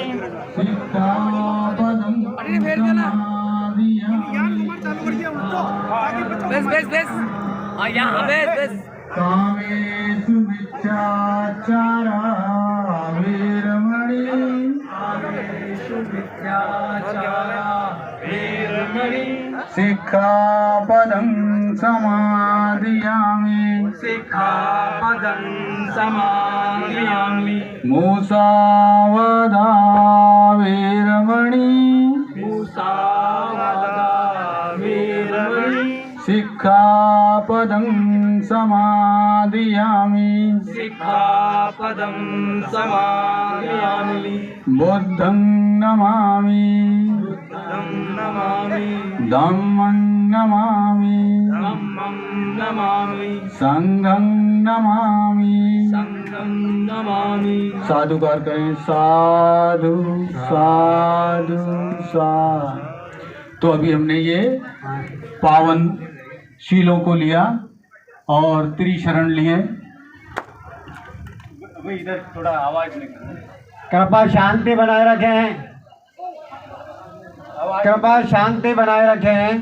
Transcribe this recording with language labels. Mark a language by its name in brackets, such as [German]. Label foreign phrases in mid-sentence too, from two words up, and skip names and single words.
[Pali] सिक्खापदं समादियामि कामेषु मिथ्याचारा वीरमणि सिक्खापदं समादियामि सिक्खापदं समादियामि मुसावादा वीरमणि मुसावादा वीरमणि सिक्खापदं समादियामि सिक्खापदं समादियामि बुद्धं नमामि बुद्धं नमामि धम्मं नमामि धम्मं नमामि संघं नमामि संघं नमामि [Hindi] साधुकार करें [Pali] साधु साधु साधु। [Hindi] तो अभी हमने ये पावन शीलों को लिया और त्रिशरण लिए। इधर थोड़ा आवाज निकल। कृपा शांति बनाए रखें, कृपा शांति बनाए रखें।